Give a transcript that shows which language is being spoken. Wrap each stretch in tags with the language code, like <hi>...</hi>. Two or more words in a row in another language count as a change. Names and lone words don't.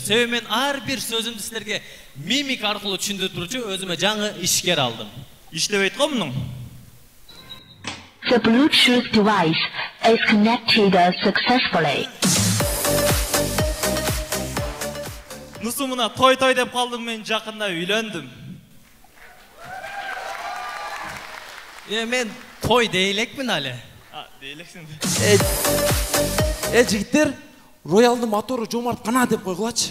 <ky>Себеби мен ар бир сөзүмдү силерге мимик аркылуу түшүндүрүп турчу өзүмө жаңы ишкер алдым. Иштебейт го мунун.</ky> <en>The Bluetooth device is connected successfully.</en> <ky>Нусу мына той деп калдым, мен жакында үйлөндүм. Мен той дейлекмин але. Дейлексиң. Жигиттер, Роялдын мотору Жомарт Кана деп койгулачы.</ky>